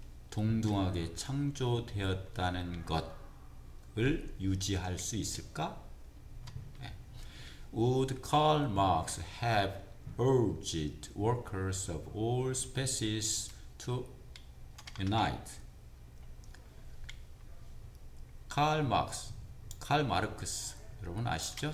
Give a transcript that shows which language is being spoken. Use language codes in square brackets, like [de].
[ko] 동등하게 창조되었다는 것을 유지할 수 있을까? 네. [en] Would Karl Marx have urged workers of all species to unite? [ko] 칼 마르크스 여러분 아시죠?